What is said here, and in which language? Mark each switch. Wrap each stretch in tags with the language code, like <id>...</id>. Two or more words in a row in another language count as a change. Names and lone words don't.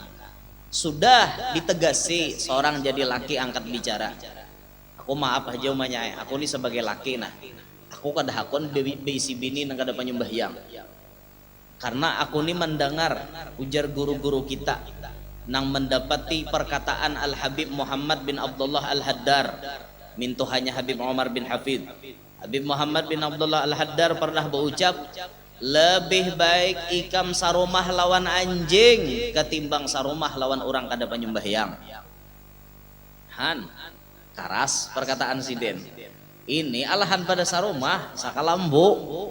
<bjn>Sudah ditegasi seorang jadi laki angkat bicara. Aku maaf aja umanya, aku nih sebagai laki nah. Aku kada hakon beisi bini nang kada penyembahyang. Karena aku nih mendengar ujar guru-guru kita nang mendapati perkataan Al-Habib Muhammad bin Abdullah Al-Haddar, mintuhannya Habib Umar bin Hafid. Habib Muhammad bin Abdullah Al-Haddar pernah berucap, lebih baik ikam sarumah lawan anjing ketimbang sarumah lawan orang kada penyembahyang. Han, karas perkataan siden. Ini alahan pada sarumah sakalambu.</bjn>